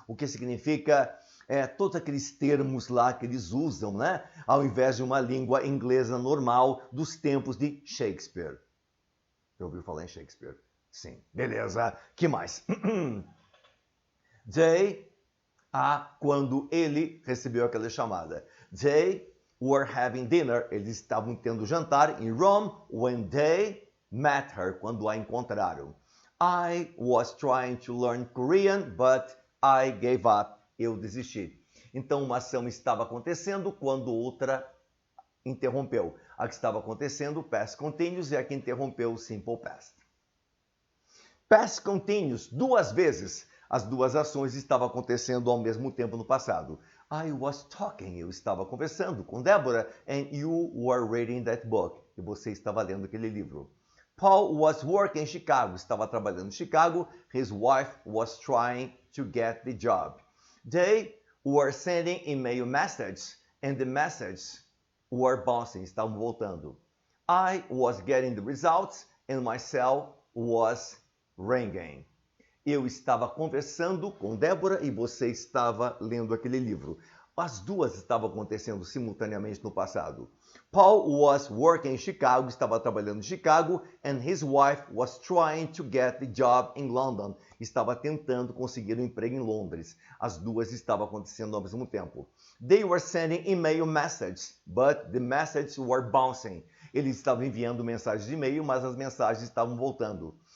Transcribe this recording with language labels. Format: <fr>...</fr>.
<pt>O que significa todos aqueles termos lá que eles usam, né? Ao invés de uma língua inglesa normal dos tempos de Shakespeare. Já ouviu falar em Shakespeare? Sim. Beleza. Que mais? They, quando ele recebeu aquela chamada.</pt> <en>They were having dinner.</en> <pt>Eles estavam tendo jantar em</pt> <en>Rome when they met her.</en> <pt>Quando a encontraram.</pt> <en>I was trying to learn Korean, but I gave up.</en> <pt>Eu desisti. Então, uma ação estava acontecendo quando outra interrompeu. A que estava acontecendo, past continuous, e a que interrompeu, simple past. Past continuous, duas vezes. As duas ações estavam acontecendo ao mesmo tempo no passado.</pt> <en>I was talking,</en> <pt>eu estava conversando com Débora,</pt> <en>and you were reading that book.</en> <pt>E você estava lendo aquele livro.</pt> <en>Paul was working in Chicago,</en> <pt>estava trabalhando em Chicago.</pt> <en>His wife was trying to get the job. They were sending email messages, and the messages were bouncing,</en> <pt>estavam voltando.</pt> <en>I was getting the results, and my cell was ringing.</en> <pt>Eu estava conversando com Débora e você estava lendo aquele livro. As duas estavam acontecendo simultaneamente no passado.</pt> <en>Paul was working in Chicago,</en> <pt>estava trabalhando em Chicago,</pt> <en>and his wife was trying to get the job in London.</en> <pt>Estava tentando conseguir um emprego em Londres. As duas estavam acontecendo ao mesmo tempo.</pt> <en>They were sending email messages, but the messages were bouncing.</en> <pt>Eles estavam enviando mensagens de e-mail, mas as mensagens estavam voltando.</pt>